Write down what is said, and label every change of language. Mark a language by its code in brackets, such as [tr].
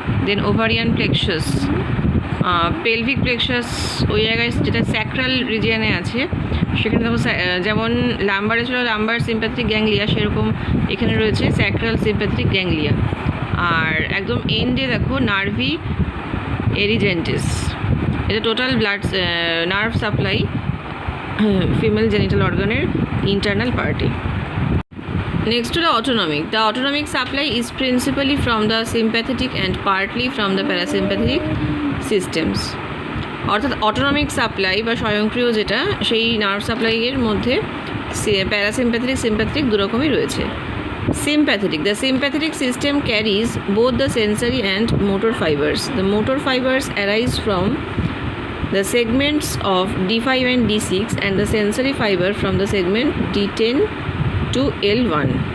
[bn] দেন ovarian plexus, pelvic plexus ওই জায়গায় যেটা স্যাক্রাল রিজিয়ানে আছে, সেখানে দেখো যেমন লাম্বারে ছিল লাম্বার সিম্প্যাথেটিক গ্যাংলিয়া, সেরকম এখানে রয়েছে স্যাক্রাল সিম্প্যাথেটিক গ্যাংলিয়া। আর একদম এন্ডে দেখো নার্ভি এরিজেন্টিস, এটা total blood nerve supply female genital অর্গানের internal পার্টে। [en] Next to the autonomic supply is principally from the sympathetic and partly from the parasympathetic systems. [bn] অর্থাৎ অটোনমিক সাপ্লাই বা স্বয়ংক্রিয় যেটা, সেই নার্ভ সাপ্লাইয়ের মধ্যে প্যারাসিম্প্যাথেটিক সিম্প্যাথেটিক দুরকমই রয়েছে। [en] Sympathetic. The sympathetic system carries both the sensory and motor fibers. The motor fibers arise from the segments of D5 and D6 and the sensory fiber from the segment D10 to L1.